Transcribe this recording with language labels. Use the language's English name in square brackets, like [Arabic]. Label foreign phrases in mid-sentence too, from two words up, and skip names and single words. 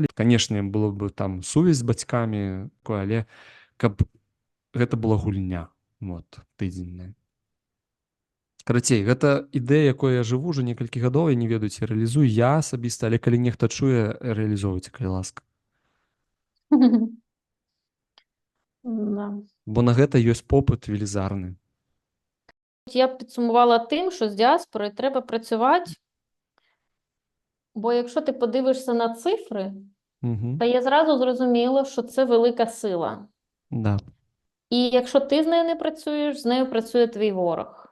[Belarusian] Канешне, было б там сувязь з бацькамі, але каб гэта была гульня, вот, тыдзенная. Карацей, гэта ідэя, якой я жыву ўжо некалькі гадоў, я не ведаю, ці рэалізую я асабіста, але калі нехта чуе, рэалізоўвайце, калі ласка. бо на гэта ёсць попыт велізарны. [Ukrainian] Я б підсумувала тим, що з діаспорою треба працювати, бо якщо ти подивишся на цифри, Угу. то є зразу зрозуміло, що це велика сила. [Belarusian] Да. [Ukrainian] І якщо ти з нею не працюєш, з нею працює твій ворог.